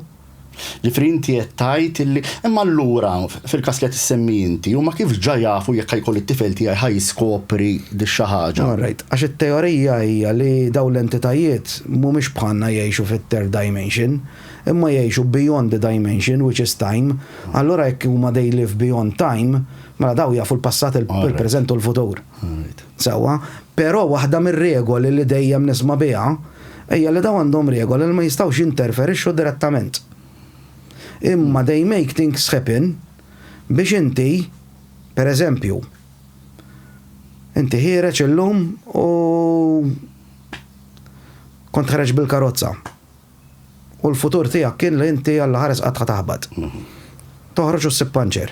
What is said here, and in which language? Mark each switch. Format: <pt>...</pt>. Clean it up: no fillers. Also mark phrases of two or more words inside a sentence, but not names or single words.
<mt>Ġifri inti qed tgħid illi imma allura fil-każ li qed issemmi inti huma kif ġa jafu jekk ħajkolli t-tifel tiegħi ħajskopri di xi ħaġa. Alright, għax it-teorija hija li dawn l-entitajiet mhumiex bħalna jgħixu fit-</mt> <en>third dimension,</en> <mt>imma jgħixu</mt> <en>beyond the dimension which is time.</en> <mt>Allura jekk huma</mt> <en>they live beyond time,</en> <mt>mela daw jafu l-passat, il-preżent u l-futur. Sewwa, però waħda mir-regoli li dejjem nisma' biha hija li daw għandhom regoli li ma jistgħux jinterferixxu direttament. Imma</mt> <en>they make things happen</en> <mt>biex inti, per eżempju, inti ħireġ illum u kont ħareġ bil-karozza. U l-futur tiegħek kien li inti alla ħares qatt taħbad. Toħroġ u ssib panċer.</mt>